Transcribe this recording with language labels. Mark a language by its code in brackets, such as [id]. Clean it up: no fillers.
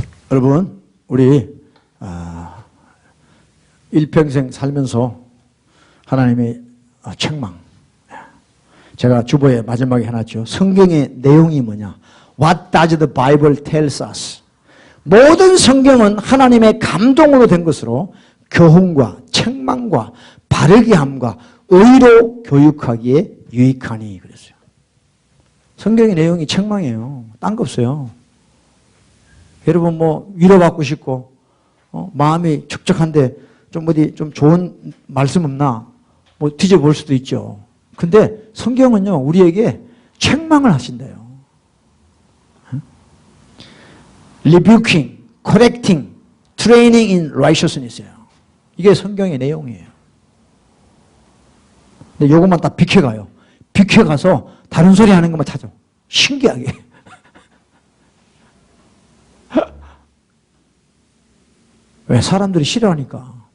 [ko] 여러분, 우리 일평생 살면서 하나님의 책망, 제가 주보에 마지막에 해놨죠. 성경의 내용이 뭐냐? [en] What does the Bible tells us? [ko] 모든 성경은 하나님의 감동으로 된 것으로 교훈과 책망과 바르게 함과 의로 교육하기에 유익하니 그랬어요. 성경의 내용이 책망이에요. 딴 거 없어요. 여러분 뭐 위로받고 싶고 마음이 촉촉한데 좀 어디 좀 좋은 말씀 없나 뭐 뒤져볼 수도 있죠. 근데 성경은요 우리에게 책망을 하신대요. [en] Rebuking, correcting, training in righteousness예요. [ko] 이게 성경의 내용이에요. 근데 요것만 다 비켜가요. 비켜가서 다른 소리 하는 것만 찾아. 신기하게. 왜? 사람들이 싫어하니까.